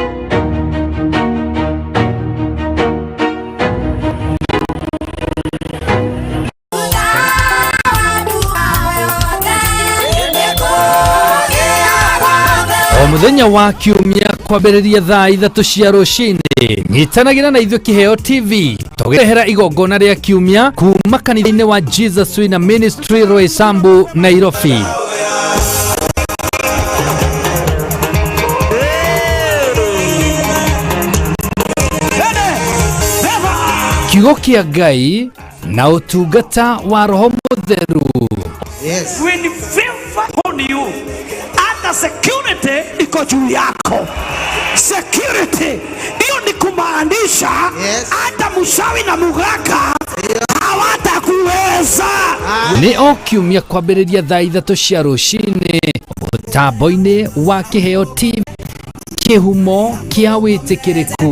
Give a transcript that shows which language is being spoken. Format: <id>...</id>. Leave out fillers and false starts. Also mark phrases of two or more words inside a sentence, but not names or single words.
<ki>O muthenya wa kiumia kwambiriria thaa 3 cia rucini nyitanagira na Ithuĩ Kĩheo TV tũgĩrehera igongona rĩa kiumia kuma kanitha-inĩ wa Jesus Wina Ministry Roysambu Nairobi. Kiugo kĩa Ngai na ũtungata wa Roho Mũtheru.</ki> <en>Yes. When favor on you,</en> <sw>hata security iko juu yako. Security hiyo ni kumaanisha hata mshawi na mugaka hawatakuweza.</sw> <ki>Ni o kiumia kwambĩrĩria thaa 3 cia rũcinĩ mũtambo-inĩ wa Kĩheo TV, kĩhumo kĩa wĩtĩkĩrĩku.</ki>